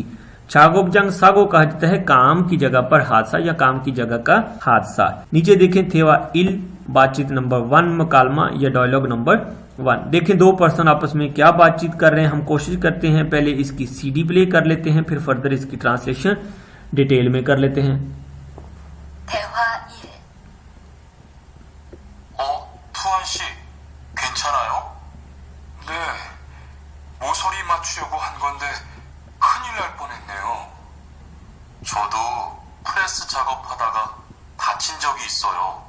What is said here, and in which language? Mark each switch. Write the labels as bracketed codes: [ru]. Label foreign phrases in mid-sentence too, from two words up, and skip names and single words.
[ko] 작업장 사고 [hi] कहा जाता है काम की जगह पर हादसा या काम की जगह का हादसा। नीचे देखें [ko] 대화 일, [hi] बातचीत नंबर 1, मकालमा या [en] dialogue number 1. [hi] देखें दो पर्सन आपस में क्या बातचीत कर रहे हैं। हम कोशिश करते हैं पहले इसकी [en] CD play [hi] कर लेते हैं, फिर फर्दर इसकी [en] translation detail [hi] में कर लेते हैं। [ko] 대화 1. 투한 씨, 괜찮아요? 네, 모서리 맞추려고 한 건데 큰일 날 뻔했네요. 저도 프레스 작업하다가 다친 적이 있어요.